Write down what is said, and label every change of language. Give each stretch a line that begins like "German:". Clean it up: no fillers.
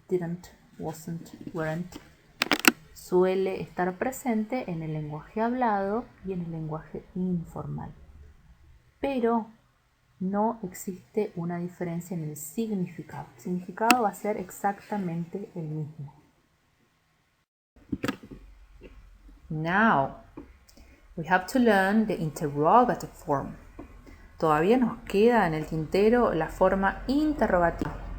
Spanish: Didn't, wasn't, weren't, suele estar presente en el lenguaje hablado y en el lenguaje informal. Pero no existe una diferencia en el significado. El significado va a ser exactamente el mismo.
English: Now, we have to learn the interrogative form.
Spanish: Todavía nos queda en el tintero la forma interrogativa.